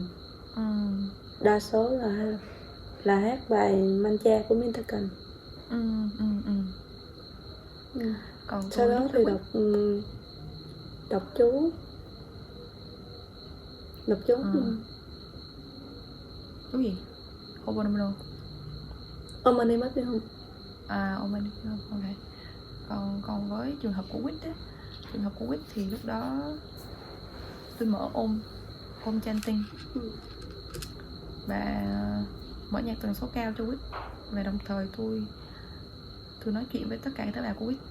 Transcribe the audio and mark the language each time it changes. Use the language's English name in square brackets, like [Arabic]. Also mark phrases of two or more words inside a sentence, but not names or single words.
[Vietnamese] Đa số là hát bài mantra của Minta Cần. Còn sau đó thì đọc chú. Chú gì? Ho'oponopono. [Sanskrit] ॐ मणि पद्मे हूँ. ॐ मणि पद्मे हूँ, [Vietnamese] ok. Còn với trường hợp của Quýt thì lúc đó tôi mở [English] Om chanting [Vietnamese] và mở nhạc tần số cao cho Quýt, và đồng thời tôi nói chuyện với tất cả các tế bào của Quýt.